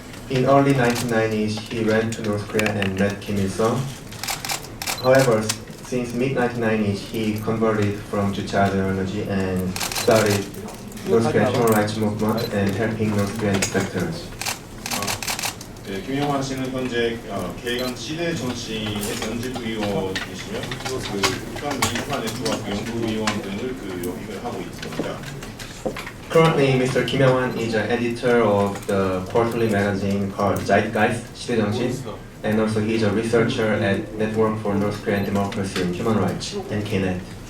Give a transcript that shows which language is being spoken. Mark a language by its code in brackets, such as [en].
[en] In early 1990s, he went to North Korea and met Kim Il-sung. However, since mid-1990s, he converted from Juche ideology and started North Korean human rights movement and helping North Korean defectors. [ko] 네, 김영환 씨는 현재 개간 시대 정신의 전직위원이시며 북한 민주화의 조합 연구위원 등을 역임을 하고 있습니다. [en] Currently, Mr. Kim Young-hwan is an editor of the quarterly magazine called Zeitgeist, 시대정신, and also he is a researcher at Network for North Korean Democracy and Human Rights, NKNet.